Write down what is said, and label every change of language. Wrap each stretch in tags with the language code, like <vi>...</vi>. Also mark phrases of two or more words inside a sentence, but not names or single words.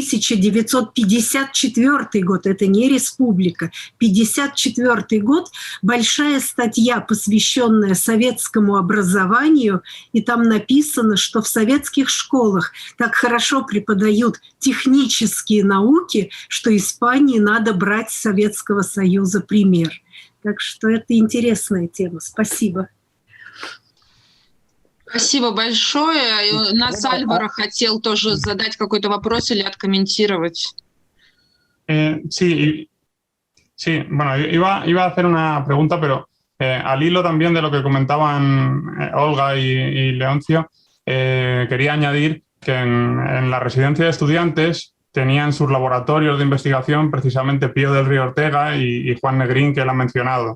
<ru>1954 год, это не республика, 1954 год, большая статья, посвященная советскому образованию, и там написано, что в советских школах так хорошо преподают технические науки, что Испании надо брать с Советского Союза пример. Так что это интересная тема. Спасибо. Спасибо большое. Нас Альваро хотел тоже задать какой-то вопрос или откомментировать.</ru> <es>Sí, bueno, iba a hacer una pregunta, pero al hilo también de lo que comentaban Olga y Leoncio, quería añadir que en la residencia de estudiantes tenían sus laboratorios de investigación precisamente Pío del Río Ortega y Juan Negrín, que él ha mencionado.</es>